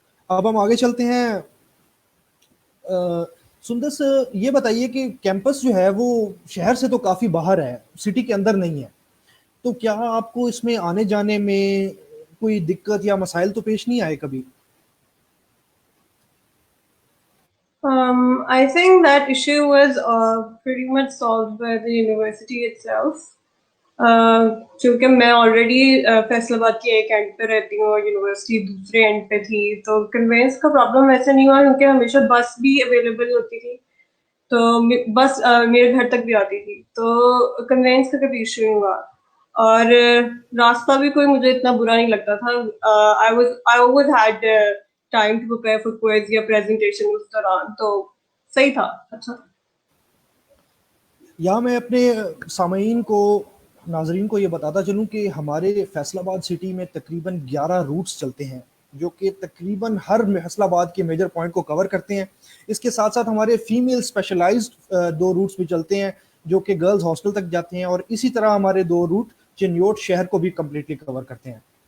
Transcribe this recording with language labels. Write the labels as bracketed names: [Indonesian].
[Urdu] اب ہم آگے چلتے ہیں. سندس یہ بتائیے کہ کیمپس جو ہے وہ شہر سے تو کافی باہر ہے, سٹی کے اندر نہیں ہے, تو کیا آپ کو اس میں آنے جانے میں کوئی دقت یا مسائل تو پیش نہیں آئے کبھی؟ [English] I think that issue was pretty much solved by the university itself. [Urdu] کیونکہ میں آلریڈی فیصل آباد کے ایک اینڈ پہ رہتی ہوں اور یونیورسٹی دوسرے اینڈ پہ تھی, تو کنوینس کا پرابلم ویسے نہیں ہوا کیونکہ ہمیشہ بس بھی اویلیبل ہوتی تھی, تو بس میرے گھر تک بھی آتی تھی, تو کنوینس کا کبھی ایشو نہیں ہوا. اور راستہ بھی کوئی مجھے اتنا برا نہیں لگتا تھا. [English] I always had time to prepare for quiz یا presentation [Urdu] اس دوران, تو صحیح تھا, اچھا تھا. یا میں اپنے سامعین کو, ناظرین کو یہ بتاتا چلوں کہ ہمارے فیصل آباد سٹی میں تقریباً 11 روٹس چلتے ہیں جو کہ تقریباً ہر فیصل آباد کے میجر پوائنٹ کو کور کرتے ہیں. اس کے ساتھ ساتھ ہمارے فیمیل اسپیشلائزڈ 2 روٹس بھی چلتے ہیں جو کہ گرلز ہاسٹل تک جاتے ہیں, اور اسی طرح ہمارے 2 روٹ چنیوٹ شہر کو بھی کمپلیٹلی کور کرتے ہیں.